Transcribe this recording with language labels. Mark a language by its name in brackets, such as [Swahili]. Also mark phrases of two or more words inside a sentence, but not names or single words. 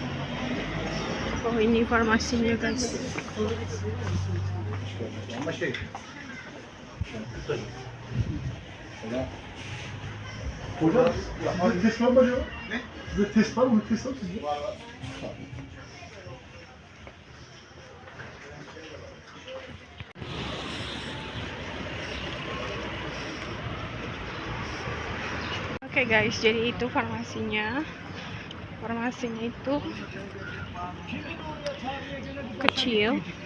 [Indonesian] Oh ini farmasinya guys. [Turkish] Hocam, test var mı acaba? Ne? Size test var mı? Test var mı sizde? Var. [Indonesian] Oke guys, jadi itu farmasinya. Farmasinya itu kecil.